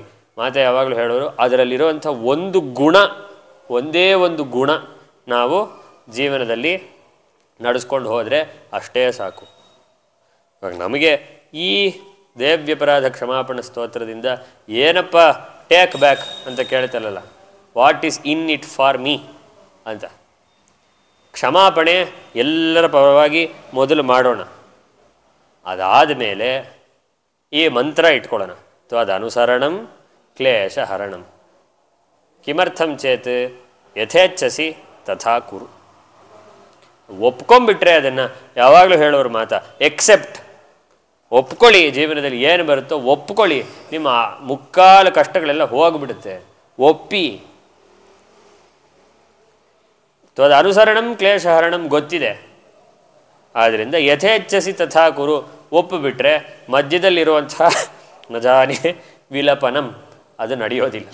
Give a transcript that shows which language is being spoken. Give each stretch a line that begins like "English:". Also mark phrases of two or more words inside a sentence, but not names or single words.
Kannada: ಮಾತೆ ಯಾವಾಗಲೂ ಹೇಳೋರು, ಅದರಲ್ಲಿರುವಂಥ ಒಂದು ಗುಣ, ಒಂದೇ ಒಂದು ಗುಣ ನಾವು ಜೀವನದಲ್ಲಿ ನಡೆಸ್ಕೊಂಡು ಹೋದರೆ ಅಷ್ಟೇ ಸಾಕು. ಇವಾಗ ನಮಗೆ ಈ ದೇವ್ಯಪರಾಧ ಕ್ಷಮಾಪಣ ಸ್ತೋತ್ರದಿಂದ ಏನಪ್ಪ
English: take back
Kannada: ಅಂತ ಕೇಳ್ತಲ್ಲ,
English: What is in it for me ಅಂತ.
Kannada: ಕ್ಷಮಾಪಣೆ ಎಲ್ಲರ ಪರವಾಗಿ ಮೊದಲು ಮಾಡೋಣ. ಅದಾದ ಮೇಲೆ ಈ ಮಂತ್ರ ಇಟ್ಕೊಳ್ಳೋಣ,
Sanskrit: ತ್ವದನುಸರಣಂ ಕ್ಲೇಶಹರಣಂ. ಕಿಮರ್ಥಂ ಚೇತ್ ಯಥೇಚ್ಛಸಿ ತಥಾ ಕುರು.
Kannada: ಒಪ್ಕೊಂಡ್ಬಿಟ್ರೆ ಅದನ್ನು ಯಾವಾಗಲೂ ಹೇಳೋರು ಮಾತಾ, ಎಕ್ಸೆಪ್ಟ್, ಒಪ್ಕೊಳ್ಳಿ. ಜೀವನದಲ್ಲಿ ಏನು ಬರುತ್ತೋ ಒಪ್ಕೊಳ್ಳಿ, ನಿಮ್ಮ ಮುಕ್ಕಾಲು ಕಷ್ಟಗಳೆಲ್ಲ ಹೋಗಿಬಿಡುತ್ತೆ. ಒಪ್ಪಿ.
Sanskrit: ತ್ವದನುಸರಣಂ ಕ್ಲೇಶಹರಣಂ
Kannada: ಗೊತ್ತಿದೆ, ಆದ್ದರಿಂದ
Sanskrit: ಯಥೇಚ್ಛಸಿ ತಥಾ ಕುರು
Kannada: ಒಪ್ಪಿಬಿಟ್ರೆ ಮಧ್ಯದಲ್ಲಿರುವಂಥ
Sanskrit: ನಜಾನೆ ವಿಲಪನಂ
Kannada: ಅದು ನಡೆಯೋದಿಲ್ಲ.